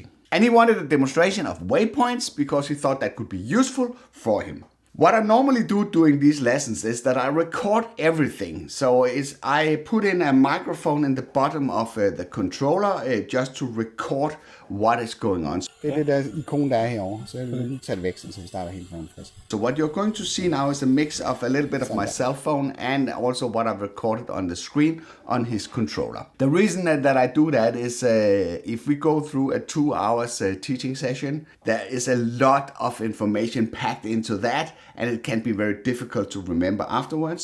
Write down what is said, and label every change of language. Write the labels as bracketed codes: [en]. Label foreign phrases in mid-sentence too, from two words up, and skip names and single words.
[en] And he wanted a demonstration of waypoints because he thought that could be useful for him. What I normally do during these lessons is that I record everything. So I put in a microphone in the bottom of the controller just to record what is going on. [da] Det er det der ikon, der er herovre, så jeg vil tage det væk, så vi starter helt fra frisk. [en] So what you're going to see now is a mix of a little bit of my cell phone and also what I've recorded on the screen on his controller. The reason that I do that is if we go through a 2 hours teaching session, there is a lot of information packed into that, and it can be very difficult to remember afterwards.